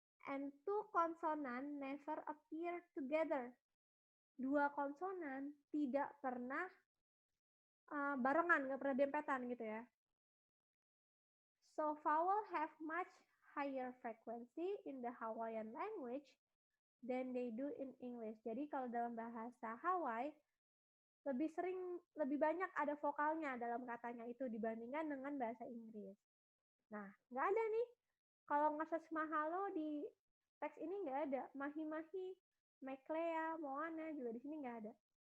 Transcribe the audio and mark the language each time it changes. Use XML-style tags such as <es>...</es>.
<en>And two consonant never appear together.</en> <id>Dua konsonan tidak pernah barengan, nggak pernah dempetan gitu ya.</id> <en>So vowel have much higher frequency in the Hawaiian language than they do in English.</en> <id>Jadi kalau dalam bahasa Hawaii lebih banyak ada vokalnya dalam katanya itu dibandingkan dengan bahasa Inggris. Nah, nggak ada nih. Kalau nge-search mahalo di teks ini nggak ada. Mahi-mahi, meklea, moana juga di sini nggak ada.</id>